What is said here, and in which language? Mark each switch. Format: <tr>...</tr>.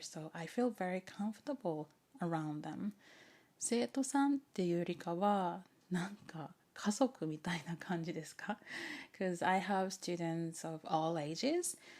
<en>So I feel very comfortable around them.</en> <ja>生徒さんっていうよりかは、なんか家族みたいな感じですか？</ja> <en>Because I have students of all ages.</en>